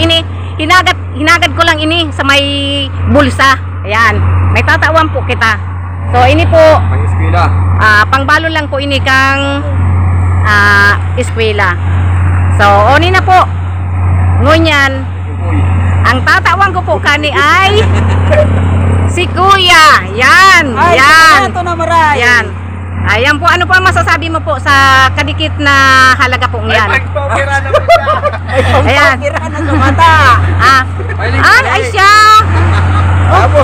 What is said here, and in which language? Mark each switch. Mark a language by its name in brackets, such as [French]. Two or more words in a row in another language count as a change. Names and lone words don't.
[Bikol] Ini hinagad ko lang ini sa may bulsa. Ayan. May tatawan po kita. So ini po pang eskwela. Pangbalon lang po ini kang eskwela. So oni na po. Ngunyan, ang tatawan ko po kani ay Si Kuya. Yan. Ay, Yan. ito na maray. Yan. [Filipino] Ayan po, ano po ang masasabi mo po sa kadikit na halaga po yan? Ay, Ayan. [Bikol] pangkira na sa mata. Ah, ay siya. [Filipino] Tapos